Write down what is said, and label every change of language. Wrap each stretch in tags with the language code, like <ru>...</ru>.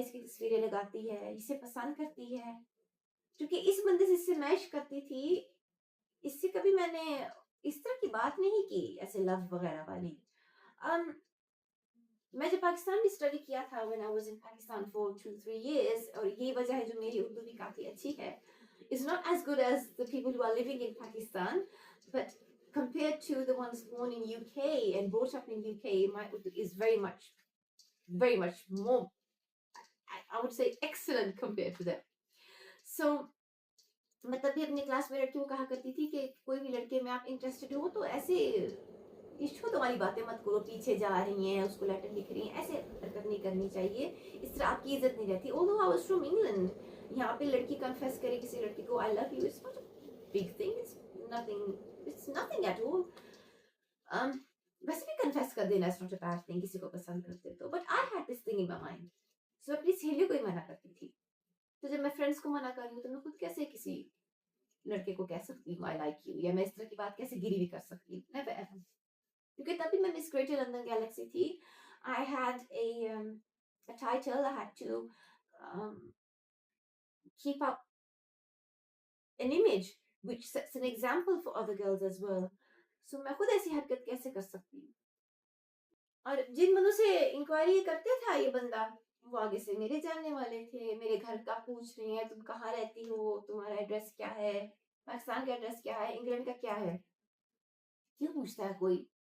<hi>इसकी तस्वीरें लगाती है, इसे पसंद करती है। क्योंकि इस बंदे से इससे मैच करती थी, इससे कभी मैंने इस तरह की बात नहीं की ऐसे लव वगैरह वाली। अम मैं जब पाकिस्तान में स्टडी किया था</hi> <en>when I was in Pakistan for 2-3 years</en> <hi>और यही वजह है जो मेरी उर्दू भी काफ़ी अच्छी है।</hi> <en>It's not as good as the people who are living in Pakistan but compared to the ones born in UK and brought up in UK, my Urdu is very much more, I would say excellent compared to them. So</en> <hi>मैं तब भी अपनी class में लड़कियों को कहा करती थी कि कोई भी लड़के में आप इंटरेस्टेड हो तो ऐसे इश्क वाली बातें मत करो, पीछे जा रही हैं, उसको लेटर लिख रही हैं, ऐसे हरकत नहीं करनी चाहिए। इस तरह आपकी इज़्ज़त नहीं रहती।</hi> <en>although I was from England,</en> <hi>यहाँ पे लड़की कन्फेस करे किसी लड़की को</hi> <en>I love you, it's not a big thing, it's nothing at all.</en> <hi>अम, वैसे भी कन्फेस कर देना</hi> <en>it's not a bad thing</en> <hi>किसी को पसंद करते हो तो।</hi> <en>But I had this thing in my mind. So</en> <hi>अपनी सहेलियों को ही मना करती थी। तो जब मैं फ्रेंड्स को मना कर रही हूँ तो मैं खुद कैसे किसी लड़के को कह सकती हूँ</hi> <en>I like you</en> <hi>या मैं इस तरह की बात कैसे गिरी भी कर सकती हूँ?</hi> <en>Never ever.</en> <hi>क्योंकि तभी मैं मिस ग्रेटर लंदन गैलेक्सी थी।</hi> <en>I had a title. I had to um, keep up an image which sets an example for other girls as well. So</en> <hi>मैं खुद ऐसी हरकत कैसे कर सकती हूँ? और जिन बंदों से इंक्वायरी करते था ये बंदा, वो आगे से मेरे जानने वाले थे, मेरे घर का पूछ रहे हैं, तुम कहाँ रहती हो? तुम्हारा एड्रेस क्या है? पाकिस्तान का एड्रेस क्या है? इंग्लैंड का क्या है? क्यों पूछता है कोई?</hi>